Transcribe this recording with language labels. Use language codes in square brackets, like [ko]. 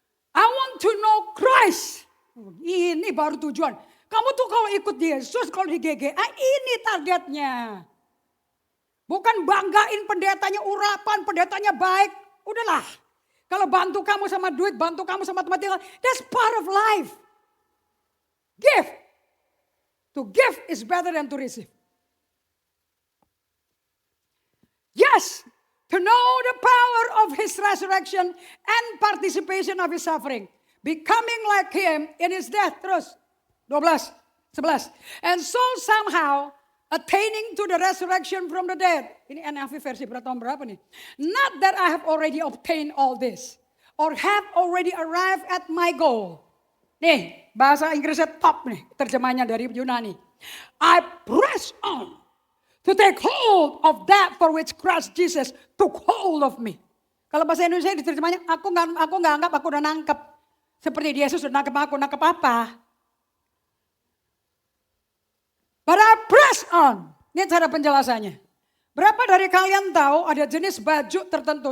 [en] I want to know Christ. [id] Ini baru tujuan. Kamu tuh kalau ikut Yesus, kalau di GGA, ini targetnya. Bukan banggain pendetanya urapan, pendetanya baik. Udahlah. Kalau bantu kamu sama duit, bantu kamu sama tempat tinggal. [en] That's part of life. Give. To give is better than to receive. Yes. To know the power of His resurrection and participation of His suffering. Becoming like Him in His death. [id] Terus. [en] 11. And so somehow attaining to the resurrection from the dead. [id] Ini NIV versi tahun berapa nih? [en] Not that I have already obtained all this. Or have already arrived at my goal. [id] Nih, bahasa Inggrisnya top nih. Terjemahnya dari Yunani. [en] I press on To take hold of that for which Christ Jesus took hold of me. [id] Kalau bahasa Indonesia diterjemahnya, aku nggak anggap aku udah nangkep. Seperti Yesus udah nangkep apa? [en] But I press on. [id] Ini cara penjelasannya. Berapa dari kalian tahu ada jenis baju tertentu?